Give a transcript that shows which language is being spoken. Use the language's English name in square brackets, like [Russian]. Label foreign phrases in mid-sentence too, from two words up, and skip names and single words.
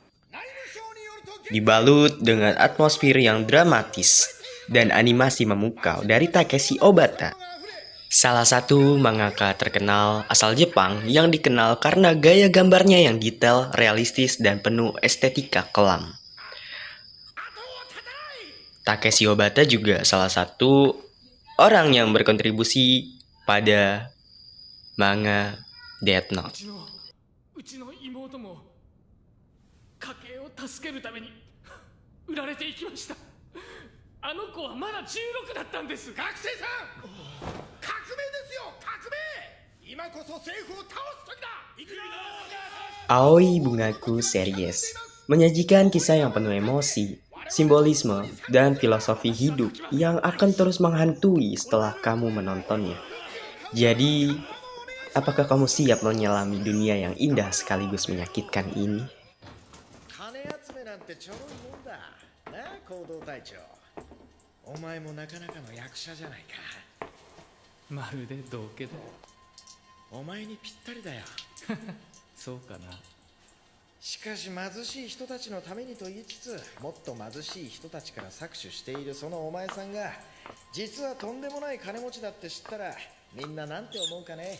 [Indonesian] Dibalut dengan atmosfer yang dramatis dan animasi memukau dari Takeshi Obata, salah satu mangaka terkenal asal Jepang yang dikenal karena gaya gambarnya yang detail, realistis, dan penuh estetika kelam. Takeshi Obata juga salah satu orang yang berkontribusi pada manga Death Note. [Japanese] うちの妹も家計を助けるために売られていきました。あの子はまだ16だったんです。学生さん、革命ですよ、革命。今こそ政府を倒す時だ。行くよ。 [Indonesian] Aoi Bungaku Series menyajikan kisah yang penuh emosi, simbolisme, dan filosofi hidup yang akan terus menghantui setelah kamu menontonnya. Jadi, apakah kamu siap menyelami dunia yang indah sekaligus menyakitkan ini? [Japanese] 金集めなんてちょろいもんだなあ、行動隊長。お前もなかなかの役者じゃないか。まるで道家だ。お前にぴったりだよ。そうかな。しかし貧しい人たちのためにと言いつつ、もっと貧しい人たちから搾取しているそのお前さんが実はとんでもない金持ちだって知ったら、みんななんて思うかね。